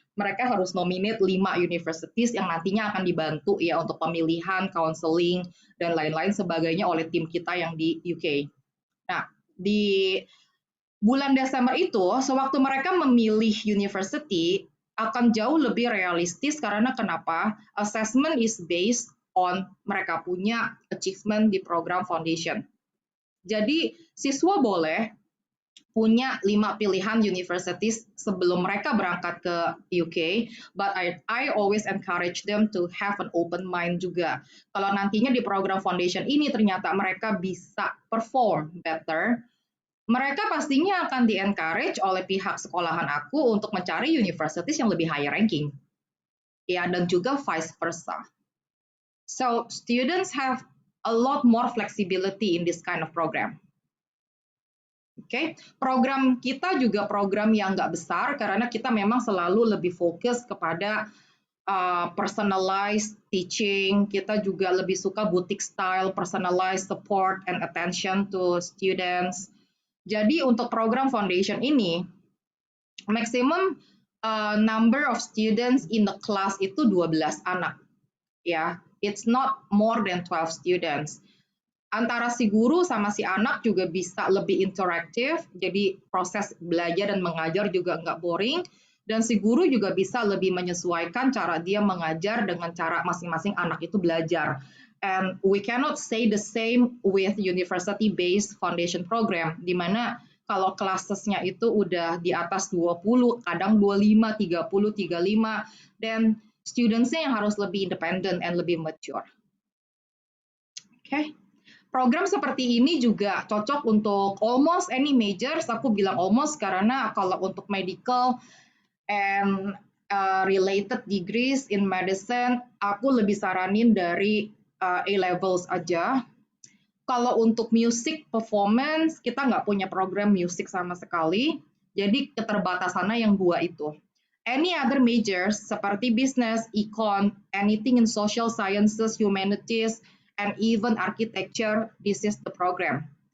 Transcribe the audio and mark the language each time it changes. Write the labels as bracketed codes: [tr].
[id] mereka harus nominate 5 universities yang nantinya akan dibantu ya untuk pemilihan, counseling, dan lain-lain sebagainya oleh tim kita yang di UK. Nah, di bulan Desember itu, sewaktu mereka memilih university, akan jauh lebih realistis karena kenapa? [en] Assessment is based on [id] mereka punya [en] achievement di program foundation. [id] Jadi, siswa boleh punya 5 pilihan universities sebelum mereka berangkat ke UK, [en] but I always encourage them to have an open mind [id] juga. Kalau nantinya di program foundation ini ternyata mereka bisa perform better, mereka pastinya akan di-encourage oleh pihak sekolahan aku untuk mencari universities yang lebih high ranking. Ya, dan juga vice versa. [en] So, students have a lot more flexibility in this kind of program. [id] Oke, program kita juga program yang nggak besar karena kita memang selalu lebih fokus kepada personalized teaching. Kita juga lebih suka [en] boutique style, personalized support and attention to students. [id] Jadi untuk program foundation ini, [en] maximum number of students in the class [id] itu 12 anak. [en] Ya, it's not more than 12 students. [id] Antara si guru sama si anak juga bisa lebih interaktif, jadi proses belajar dan mengajar juga nggak boring, dan si guru juga bisa lebih menyesuaikan cara dia mengajar dengan cara masing-masing anak itu belajar. [en] And we cannot say the same with university-based foundation program, [id] di mana kalau classes-nya itu udah di atas 20, kadang 25, 30, 35, dan students-nya yang harus lebih independent and lebih mature. Oke. Program seperti ini juga cocok untuk [en] almost any majors. [id] Aku bilang almost karena kalau untuk [en] medical and related degrees in medicine, [id] aku lebih saranin dari A-levels aja. Kalau untuk music performance, kita nggak punya program music sama sekali. Jadi keterbatasannya yang 2 itu. [en] Any other majors seperti business, econ, anything in social sciences, humanities, and even architecture, this is the program.